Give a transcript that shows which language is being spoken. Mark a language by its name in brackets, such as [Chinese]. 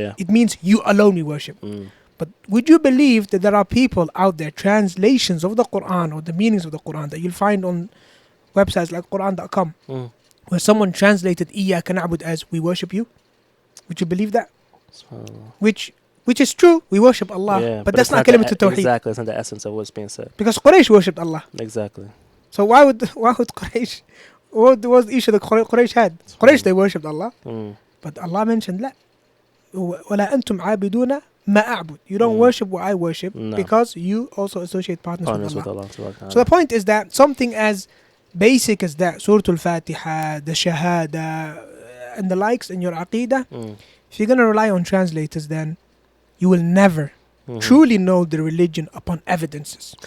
[English] It means you alone we worship. But would you believe that there are people out there, translations of the Quran or the meanings of the Quran, that you'll find on websites like Quran.com, where someone translated [Arabic] إِيَّاكَ نَعْبُدُ [English] as we worship you? Would you believe that? Which is true, we worship Allah, but that's not kalimat tawheed. Exactly, that's not the essence of what's being said. Because Quraysh worshipped Allah. Exactly. So why would Quraysh? What was the issue that Quraysh had? Quraysh, they worshipped Allah. [Arabic] But Allah mentioned, لا ولا أنتم عابدون ما أعبد. [English] You don't worship what I worship, because you also associate partners with Allah. So the point is that something as basic as that, Surah Al-Fatiha, the Shahada, and the likes in your Aqidah, if you're going to rely on translators, then you will never truly know the religion upon evidences.